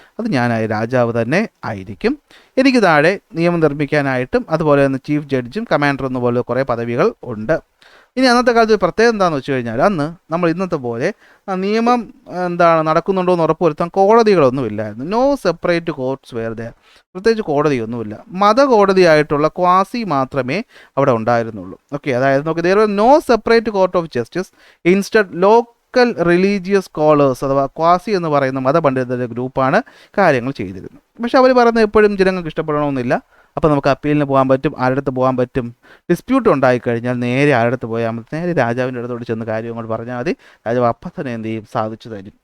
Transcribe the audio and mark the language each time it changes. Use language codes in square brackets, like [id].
[ml] അത് ഞാനായ രാജാവ് തന്നെ ആയിരിക്കും. എനിക്ക് താഴെ നിയമം നിർമ്മിക്കാനായിട്ടും അതുപോലെ തന്നെ ചീഫ് ജഡ്ജും കമാൻഡർ എന്നുപോലെ കുറേ പദവികൾ ഉണ്ട്. ഇനി അന്നത്തെ കാലത്ത് പ്രത്യേകം എന്താണെന്ന് വെച്ച് കഴിഞ്ഞാൽ അന്ന് നമ്മൾ ഇന്നത്തെ പോലെ നിയമം നടക്കുന്നുണ്ടോ എന്ന് ഉറപ്പുവരുത്താൻ കോടതികളൊന്നും ഇല്ലായിരുന്നു. [en] No separate courts were there. [ml] പ്രത്യേകിച്ച് കോടതിയൊന്നുമില്ല. മതകോടതിയായിട്ടുള്ള ക്വാസി മാത്രമേ അവിടെ ഉണ്ടായിരുന്നുള്ളൂ. [en] okay, [ml] അതായത് നോക്കി, [en] there was no separate court of justice. [ml] Instead, local religious scholars അഥവാ ക്വാസി എന്ന് പറയുന്ന മതപണ്ഡിതരുടെ ഗ്രൂപ്പാണ് കാര്യങ്ങൾ ചെയ്തിരുന്നത്. പക്ഷെ അവർ പറയുന്നത് എപ്പോഴും ജനങ്ങൾക്ക് ഇഷ്ടപ്പെടണമെന്നില്ല. അപ്പോൾ നമുക്ക് അപ്പീലിന് പോകാൻ പറ്റും. ആരുടെ പോകാൻ പറ്റും? ഡിസ്പ്യൂട്ട് ഉണ്ടായിക്കഴിഞ്ഞാൽ നേരെ ആരുടെ പോയാൽ മതി? നേരെ രാജാവിൻ്റെ അടുത്തോട് ചെന്ന് കാര്യം അങ്ങോട്ട് പറഞ്ഞാൽ മതി. രാജാവ് അപ്പം തന്നെ എന്ത് ചെയ്യും? സാധിച്ചു തരും.